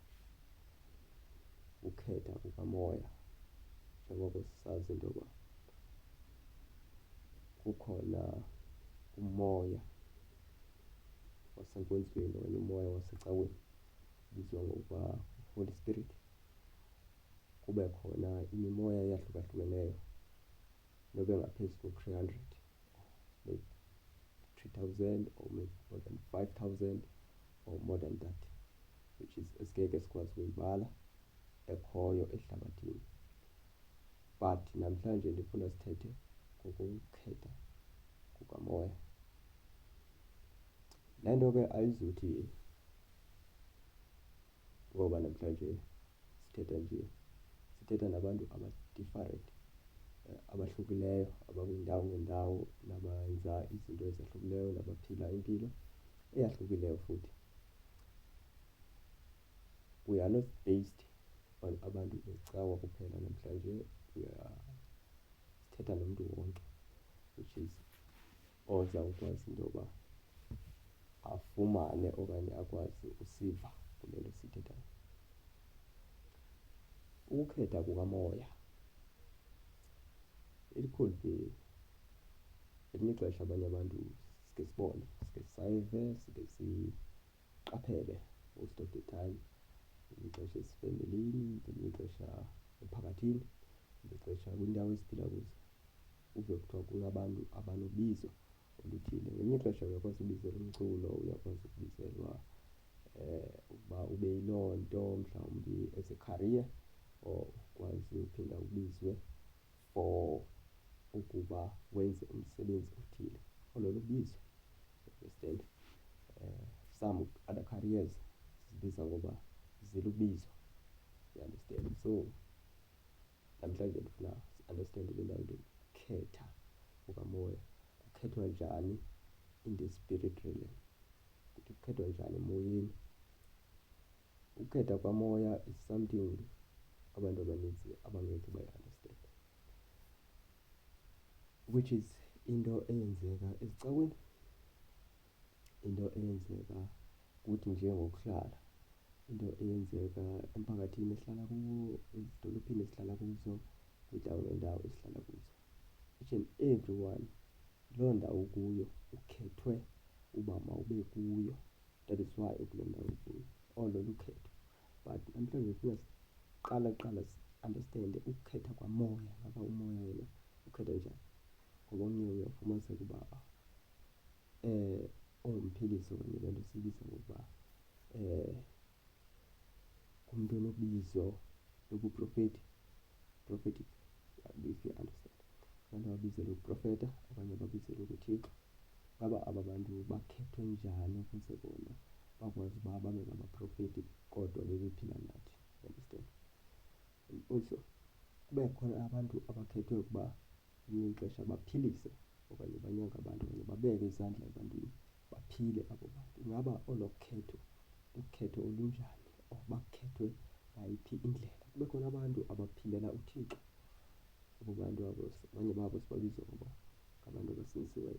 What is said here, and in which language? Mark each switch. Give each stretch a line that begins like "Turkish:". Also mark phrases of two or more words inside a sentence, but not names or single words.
Xhosa: Ukhetha kukamoya, njengoko sisazi into yoba kukhona umoya wasenkonzweni okanye umoya wasecaweni ubizwa ngokuba
English: Holy Spirit.
Xhosa: Kube khona imimoya eyahlukahlukeneyo nobe ngaphezu ko-300
English: maybe 3,000 or maybe more than 5,000 or more than that, which is
Xhosa: esingeke sikwazi ukuyibala ekhoyo ehlabathini. But namhlanje ndifuna sithethe ngokukhetha kukamoya. Le nto ke ayizuthi ngoba namhlanje sithetha nabantu aba-different, abahlukileyo, abakwiindawo ngeendawo, nabenza izinto ezahlukileyo, nabaphila impilo eyahlukileyo futhi.
English: We are not based on
Xhosa: abantu becawa kuphela namhlanje, sithetha nomntu wonke,
English: which is
Xhosa: oza ukwazi into yoba afumane okanye akwazi usiva kule nto siyithethayo. Ukukhetha kukamoya,
English: it could be
Xhosa: elinye ixesha abanye abantu sike sibone, sike sayive, sike siqaphele
English: most of the time.
Xhosa: Ngelinye ixesha esifemelini, ngelinye ixesha emphakathini, ngelinye ixesha kwiindawo esiphila kuzo, uve kuthiwa kunabantu abanobizo oluthile. Ngelinye ixesha uyakwazi ubizelwa umculo, uyakwazi ukubizelwa ukuba ube yiloo nto mhlawumbi
English: as a career, or
Xhosa: ukwazi uphinda ubizwe for ukuba wenze umsebenzi othile, olo lubizo.
English: Understand? Some other careers
Xhosa: zibiza ngoba zilubizo.
English: You understand?
Xhosa: So namhlanje ndifuna si-understande le ndawo ukukhetha kukamoya. Kukhethwa njani
English: in the spirit realm?
Xhosa: Kukhethwa njani emoyeni? Ukukhetha kwamoya
English: is something
Xhosa: abantu abaninzi abangeke bayi-understand,
English: which is
Xhosa: into eyenzeka ezicaweni, into eyenzeka kuthi njengokuhlala, into eyenzeka emphakathini esihlala kuwo, ezidolophini esihlala kuzo, kwiindawo ngeendawo esihlala kuzo.
English: Each and everyone,
Xhosa: loo ndawo ukuyo ukhethwe uba mawube kuyo.
English: That is why
Xhosa: ukule ndawo ukuyo, olo lukhetho. But namhlanje sifuna siqala si-understande ukukhetha kwamoya, ngaba umoya yena ukhetha njani. Ngoba omnye uyafumaniseka uba ongumphilisi okanye le nto siyibiza ngokuba ngumntu onobizo lobuprofethi,
English: prophetic, if you understand.
Xhosa: Abantu ababizelwe uprofeta okanye ababizelwe ubuthixo. Ngaba aba bantu bakhethwe njani ukuze bona bakwazi uba babe ngabaprofeti kodwa bebephila nathi?
English: Understand? And also
Xhosa: kube khona abantu abakhethwe ukuba ngelinye ixesha baphilise okanye banyange abantu okanye babeke izandla ebantwini baphile abo bantu. Ingaba olo khetho ukhetho olunjani, or bakhethwe ngayiphi indlela? Kube khona abantu abaphilela uThixo, abo bantu abo abanye babo sibabiza ngoba ngabantu abasindisiweyo.